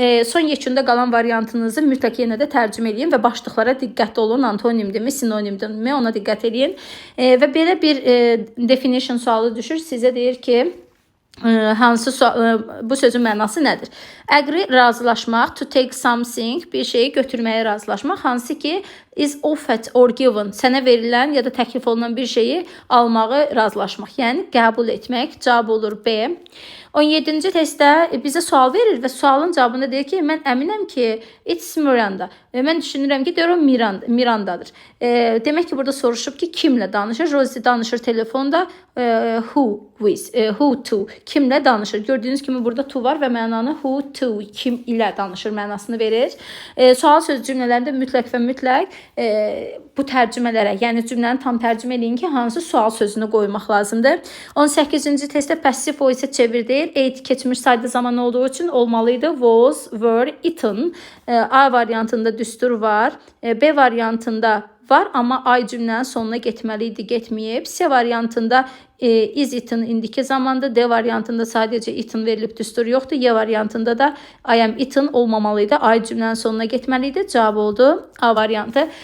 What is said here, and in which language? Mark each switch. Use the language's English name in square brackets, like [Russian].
[Azerbaijani] Son yekunda qalan variantınızı mütləq yenə də tərcümə edin və başlıqlara diqqətli olun. Antonimdirmi, sinonimdirmi, ona diqqət edin. Və belə bir definition sualı düşür. Sizə deyir ki, bu sözün mənası nədir? Agree, razılaşmaq, [English] to take something, [Azerbaijani] bir şeyi götürməyə razılaşmaq, hansı ki [English] is offered or given, [Azerbaijani] sənə verilən ya da təklif olunan bir şeyi almağı razılaşmaq, yəni qəbul etmək. Cavab olur B. 17-ci testdə bizə sual verir və sualın cavabında deyir ki, mən əminəm ki, [English] it's Miranda. [Azerbaijani] Mən düşünürəm ki, deyir o Mirandadır. Demək ki, burada soruşub ki, kimlə danışır? Rosie danışır telefonda. [English] Who to? [Azerbaijani] Kimlə danışır? Gördüyünüz kimi burada to var və mənanı [English] who to, [Azerbaijani] kim ilə danışır mənasını verir. Sual söz cümlələrində mütləq və mütləq bu tərcümələrə, yəni cümləni tam tərcümə edin ki, hansı sual sözünü qoymaq lazımdır. 18-ci testdə passive voice çevirdir. Ate keçmiş sayda zaman olduğu üçün olmalıydı. [English] Was, were, eaten. [Azerbaijani] A variantında düstur var. B variantında var, amma ay cümlənin sonuna getməli idi, getməyib. C variantında [English] is eaten [Azerbaijani] indiki zamanda, D variantında sadəcə eaten verilib, düstur yoxdur. Y variantında da [English] I am eaten [Azerbaijani] olmamalıydı, ay cümlənin sonuna getməli idi. Cavab oldu A variantı.